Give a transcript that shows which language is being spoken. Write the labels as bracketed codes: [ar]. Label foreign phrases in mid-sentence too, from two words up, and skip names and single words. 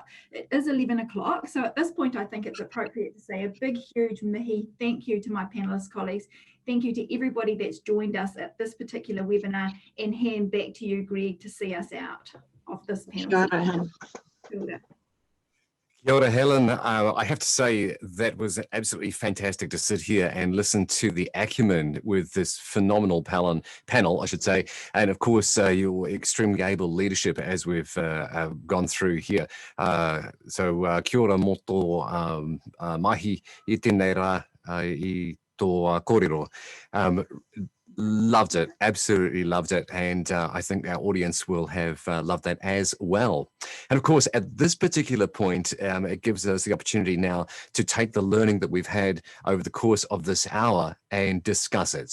[en] It is 11 o'clock, so at this point I think it's appropriate to say a big, huge mihi thank you to my panelist colleagues. Thank you to everybody that's joined us at this particular webinar, and hand back to you, Greg, to see us out of this panel. Sure. [mi] Kia ora, Helen. [en] I have to say that was absolutely fantastic to sit here and listen to the acumen with this phenomenal panel, I should say, and of course your extremely able leadership as we've gone through here. [mi] So kia ora moto mahi I tēnei rā I tō kōrero. [en] Loved it, absolutely loved it, and I think our audience will have loved that as well. And of course, at this particular point, it gives us the opportunity now to take the learning that we've had over the course of this hour and discuss it.